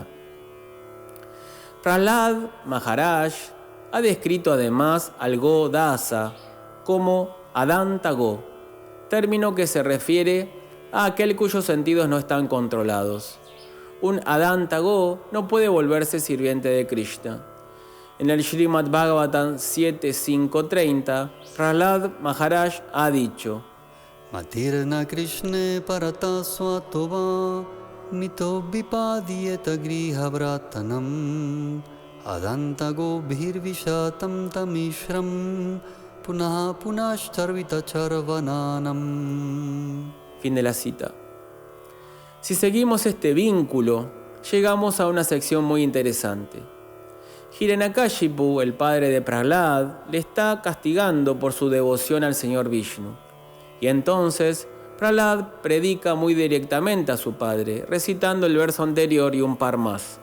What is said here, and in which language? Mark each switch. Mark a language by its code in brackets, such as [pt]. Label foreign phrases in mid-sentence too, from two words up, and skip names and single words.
[es] Prahlad Maharaj ha descrito además al Godasa como Adanta Go, término que se refiere a aquel cuyos sentidos no están controlados. un adántago no puede volverse sirviente de Krishna. En el Srimad Bhagavatam 7.5.30, Prahlad Maharaj ha dicho: [sa] मतिर्न कृष्णे परतः स्वतो वा मिथोऽभिपद्येत गृहव्रतानाम् अदान्तगोभिर्विशतां तमिस्रं पुनः पुनश्चर्वितचर्वणानाम्. [es] Fin de la cita. Si seguimos este vínculo, llegamos a una sección muy interesante. Hiranyakashipu, el padre de Prahlad, le está castigando por su devoción al Señor Vishnu. Y entonces Prahlad predica muy directamente a su padre, recitando el verso anterior y un par más.